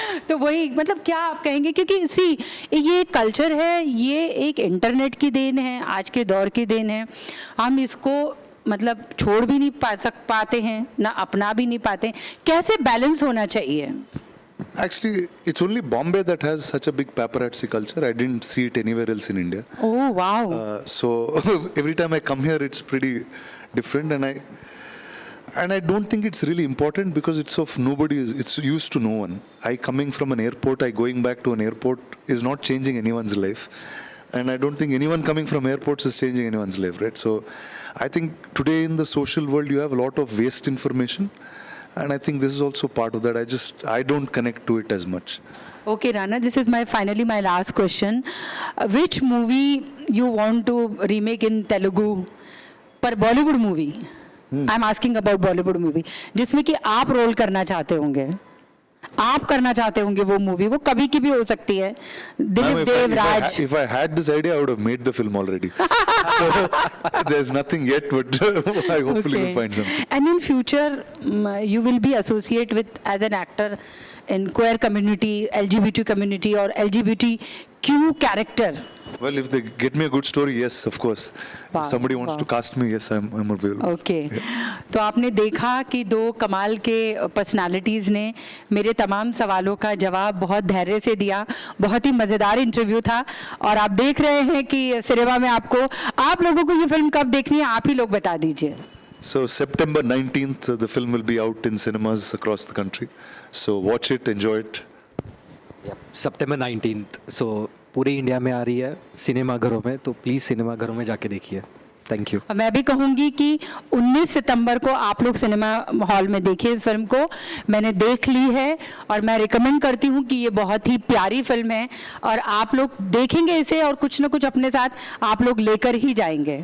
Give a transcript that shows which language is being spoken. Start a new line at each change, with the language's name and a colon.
Hindi: तो वही मतलब क्या आप कहेंगे, क्योंकि ये कल्चर है, ये एक इंटरनेट की देन है, आज के दौर की देन है. हम इसको मतलब छोड़ भी नहीं पाते हैं, ना अपना भी नहीं पाते. कैसे बैलेंस होना चाहिए?
English: Actually, it's only Bombay that has such a big paparazzi culture. I didn't see it anywhere else in India. Oh, wow. So every time I come here, it's pretty different, and I don't think it's really important because it's of nobody. It's used to no one. I coming from an airport, going back to an airport is not changing anyone's life, and I don't think anyone coming from airports is changing anyone's life, right? So I think today in the social world, you have a lot of waste information. And I think this is also part of that. I don't connect to it as much. Okay, Rana, this is finally my last question. Which movie you want to remake in Telugu? पर Bollywood movie. I'm asking about Bollywood movie.
Hindi: जिसमें कि आप role करना चाहते होंगे. आप करना चाहते होंगे वो मूवी, वो कभी की भी हो सकती है. Dilip Devraj.
English: If I had this idea, I would have made the film already. So there's nothing yet, but I hopefully will find something. And in future, you will be associated with as an actor in queer community, LGBT community, or LGBTQ character. Well, if they get me a good story, yes, of course. Wow, if somebody wants to cast me, yes, I'm available. Okay.
Hindi: तो आपने देखा कि दो कमाल के personalities ने मेरे तमाम सवालों का जवाब बहुत धैर्य से दिया. बहुत ही मज़ेदार इंटरव्यू था और आप देख रहे हैं कि सिनेमा में आप लोगों को ये फिल्म कब देखनी है, आप ही लोग बता दीजिए.
English: So September 19th, the film will be out in cinemas across the country. So watch it, enjoy it. September 19th.
Hindi: So पूरे इंडिया में आ रही है सिनेमाघरों में, तो प्लीज़ सिनेमाघरों में जाके देखिए.
English: Thank you.
Hindi: मैं भी कहूँगी कि 19 सितंबर को आप लोग सिनेमा हॉल में देखिए इस फिल्म को. मैंने देख ली है और मैं रिकमेंड करती हूँ कि ये बहुत ही प्यारी फिल्म है और आप लोग देखेंगे इसे और कुछ ना कुछ अपने साथ आप लोग लेकर ही जाएंगे.